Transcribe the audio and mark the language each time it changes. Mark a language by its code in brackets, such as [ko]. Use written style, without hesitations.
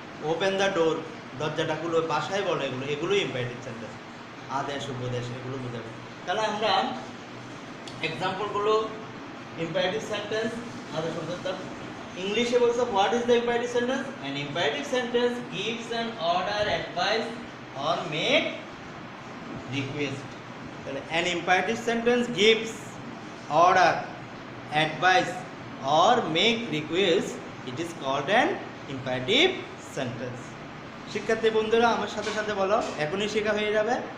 [en] open the door, [bn] দরজাটা খুলো। বাসায় বলে এগুলো, এগুলোই ইম্পারেটিভ সেন্টেন্স, আদেশ উপদেশ এগুলো বোঝাবে। তাহলে আমরা এক্সাম্পলগুলো ইম্পারেটিভ সেন্টেন্স আদেশ উপদেশ। ইংলিশে বলছো [en] What is the imperative sentence? An imperative sentence gives an order, advice or make request. An imperative sentence gives order, advice or make request. It is called an imperative sentence. [bn] শিক্ষার্থী বন্ধুরা আমার সাথে সাথে বলো, এখনই শেখা হয়ে যাবে।